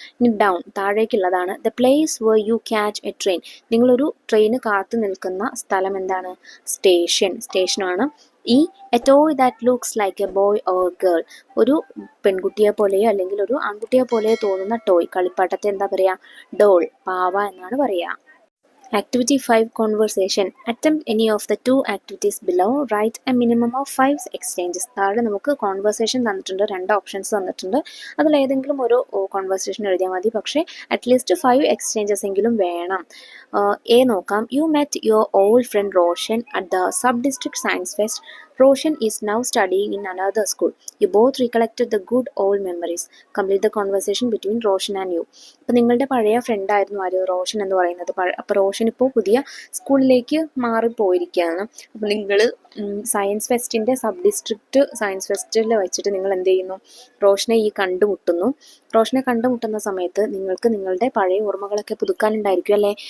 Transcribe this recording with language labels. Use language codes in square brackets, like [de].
[ml] ഇനി down താഴേക്കുള്ളതാണ്. [en] the place where you catch a train, [ml] നിങ്ങളൊരു train കാത്തു നിൽക്കുന്ന സ്ഥലം എന്താണ്, സ്റ്റേഷനാണ്. ഈ [en] a toy that looks like a boy or girl, [ml] ഒരു പെൺകുട്ടിയെ പോലെയോ അല്ലെങ്കിൽ ഒരു ആൺകുട്ടിയെ പോലെയോ തോന്നുന്ന ടോയ് കളിപ്പാട്ടത്തെ എന്താ പറയുക, ഡോൾ, പാവ എന്നാണ് പറയുക. [en] Activity 5 Conversation. Attempt any of the 2 activities below. Write a minimum of 5 exchanges. [ml] താഴെ നമുക്ക് കോൺവെർസേഷൻ തന്നിട്ടുണ്ട്, 2 ഓപ്ഷൻസ് തന്നിട്ടുണ്ട്. അതിലേതെങ്കിലും ഒരു കോൺവെർസേഷൻ എഴുതിയാൽ മതി, പക്ഷേ അറ്റ്ലീസ്റ്റ് 5 എക്സ്ചേഞ്ചസ് എങ്കിലും വേണം. എ നോക്കാം. [en] You met your old friend Roshan at the sub district science fest. Roshan is now studying in another school. You both recollected the good old memories. Complete the conversation between Roshan and you. [ml] അപ്പോൾ നിങ്ങളുടെ പഴയ front ആയിരുന്നു ആര്, റോഷൻ എന്ന് പറയുന്നത്. അപ്പോൾ റോഷൻ ഇപ്പോൾ പുതിയ സ്കൂളിലേക്ക് മാറിപ്പോയിരിക്കുകയാണ്. അപ്പോൾ നിങ്ങൾ സയൻസ് ഫെസ്റ്റിൻ്റെ സബ് ഡിസ്ട്രിക്റ്റ് സയൻസ് ഫെസ്റ്റിൽ വെച്ചിട്ട് നിങ്ങൾ എന്ത് ചെയ്യുന്നു, റോഷനെ കണ്ടുമുട്ടുന്നു. റോഷനെ കണ്ടുമുട്ടുന്ന സമയത്ത് നിങ്ങൾക്ക് നിങ്ങളുടെ പഴയ ഓർമ്മകളൊക്കെ പുതുക്കാനുണ്ടായിരിക്കും അല്ലേ.